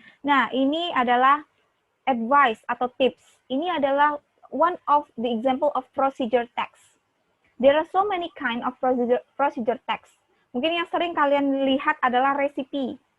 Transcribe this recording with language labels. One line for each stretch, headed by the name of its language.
Indonesian: Nah, ini adalah advice atau tips. Ini adalah
English: one of the example of procedure text. There are so many kind of procedure text.
Indonesian: Mungkin yang sering kalian lihat adalah recipe.